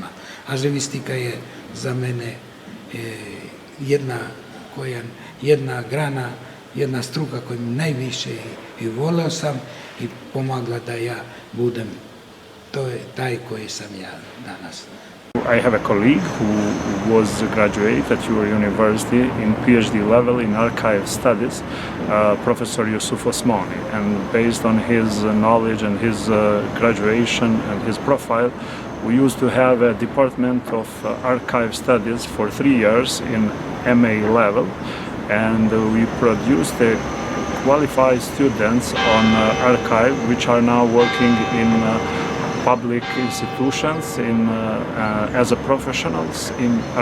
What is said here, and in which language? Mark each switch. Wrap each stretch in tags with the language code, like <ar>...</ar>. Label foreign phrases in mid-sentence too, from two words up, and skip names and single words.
<sr>Arhivistika je za mene jedna grana, jedna struka koju najviše i voleo sam i pomagla da ja budem taj koji sam ja danas.</sr> <en>I have a colleague who was a graduate at your university in PhD level in archive studies, Professor Jusuf Osmani, and based on his knowledge and his graduation and his profile, we used to have a department of archive studies for 3 years in MA level, and we produced qualified students on archive which are now working in public institutions as a professionals in</en>